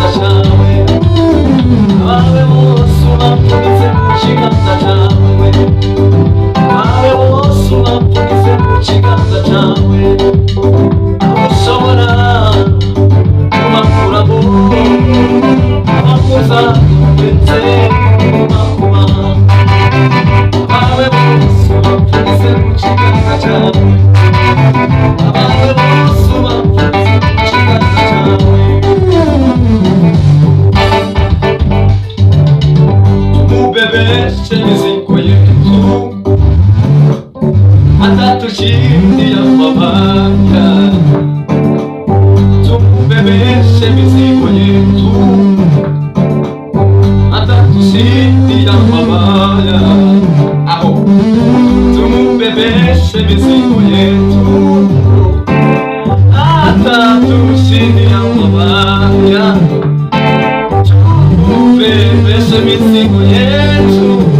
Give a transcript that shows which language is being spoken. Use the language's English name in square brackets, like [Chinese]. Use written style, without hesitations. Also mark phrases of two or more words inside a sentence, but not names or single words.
[Kinyarwanda] cyawe abawe bose bapfugize mu kiganza cyawe abawe bose bapfugize mu kiganza cyawe ushobora kubakuramo abakuza ndetse n'amakuba abawe bose bapfugize mu kiganza cyawe abawe bose bapfugize mu kiganza cyawe [Swahili] tumubebeshe mizigo yetu atatushindia mabaya tumubebeshe mizigo yetu atatushindia mabaya aho tumubebeshe mizigo yetu atatushindia mabaya tumubebeshe mizigo yetu